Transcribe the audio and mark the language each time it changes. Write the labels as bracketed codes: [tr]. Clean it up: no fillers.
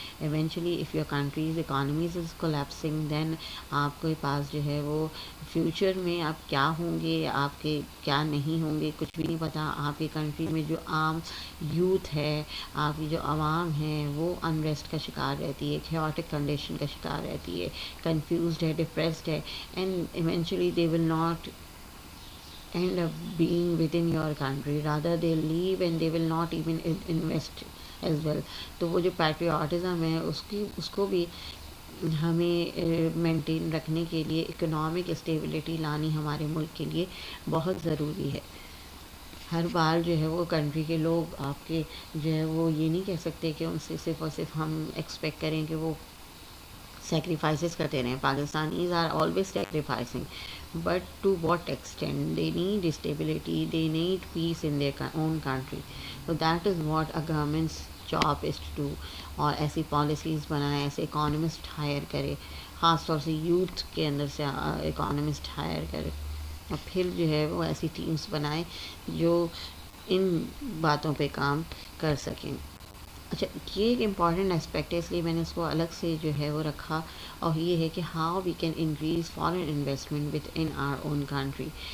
[en] eventually if your countries economies is collapsing, then [ur] آپ کے پاس جو ہے وہ فیوچر میں آپ کیا ہوں گے، آپ کے کیا نہیں ہوں گے، کچھ بھی نہیں پتہ. آپ کی کنٹری میں جو عام یوتھ ہے، آپ کی جو عوام ہے، وہ انریسٹ کا شکار رہتی ہے، کیوٹک کنڈیشن کا شکار رہتی ہے، کنفیوزڈ ہے، ڈپریسڈ ہے. And eventually they will not [en] end up being within your country, rather they leave and they will not even invest as well. [ur] تو وہ جو پیٹریاٹزم ہے اس کو بھی ہمیں مینٹین رکھنے کے لیے اکنامک اسٹیبلٹی لانی ہمارے ملک کے لیے بہت ضروری ہے. ہر بار جو ہے وہ کنٹری کے لوگ آپ کے جو ہے وہ یہ نہیں کہہ سکتے کہ ان سے صرف اور صرف ہم ایکسپیکٹ کریں کہ وہ sacrifices کرتے رہیں. [en] Pakistanis are always sacrificing, but to what extent? They need stability, they need peace in their own country. So that is what a government's job is to do. [ur] اور ایسی پالیسیز بنائے، ایسے economist higher کرے، خاص طور سے youth کے اندر سے اکانومسٹ ہائر کرے، اور پھر جو ہے وہ ایسی ٹیمز بنائے جو ان باتوں پہ کام کر سکیں. اچھا، یہ ایک امپورٹنٹ اسپیکٹ ہے، اس لیے میں نے اس کو الگ سے جو ہے وہ رکھا، اور یہ ہے کہ [en] How we can increase foreign investment with in our own country.